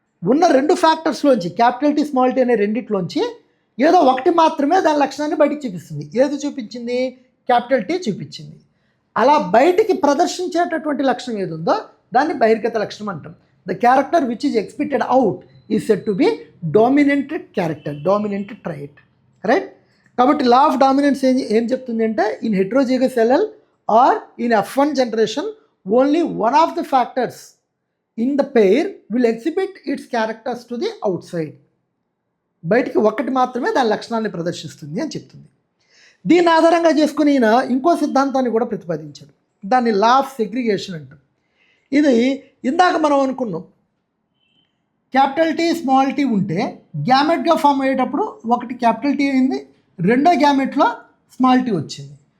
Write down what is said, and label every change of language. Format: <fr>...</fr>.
<te>ఉన్న 2 ఫ్యాక్టర్స్లోంచి capital T small t అనే రెండిట్లోంచి ఏదో ఒకటి మాత్రమే దాని లక్షణాన్ని బయటికి చూపిస్తుంది. ఏది చూపించింది, క్యాపిటల్ T చూపించింది. అలా బయటికి ప్రదర్శించేటటువంటి లక్షణం ఏది ఉందో దాన్ని బహిర్గత లక్షణం అంటాం.</te> <en>The character which is expected out is said to be dominant character, dominant trait, right.</en> <te>కాబట్టి లా ఆఫ్ డామినెన్స్ ఏం చెప్తుంది అంటే,</te> <en>In heterozygous L L or in F1 generation only 1 of the factors in the pair will exhibit its characters to the outside.</en> <te>బయటికి ఒకటి మాత్రమే దాని లక్షణాన్ని ప్రదర్శిస్తుంది అని చెప్తుంది. దీన్ని ఆధారంగా చేసుకుని ఈయన ఇంకో సిద్ధాంతాన్ని కూడా ప్రతిపాదించాడు. దాన్ని లా ఆఫ్ సెగ్రిగేషన్ అంటాం. ఇది ఇందాక మనం అనుకున్నాం, క్యాపిటల్ T స్మాల్ t ఉంటే గ్యామెట్గా ఫామ్ అయ్యేటప్పుడు ఒకటి క్యాపిటల్ T అయింది, రెండో గ్యామెట్లో స్మాల్ t వచ్చింది.</te>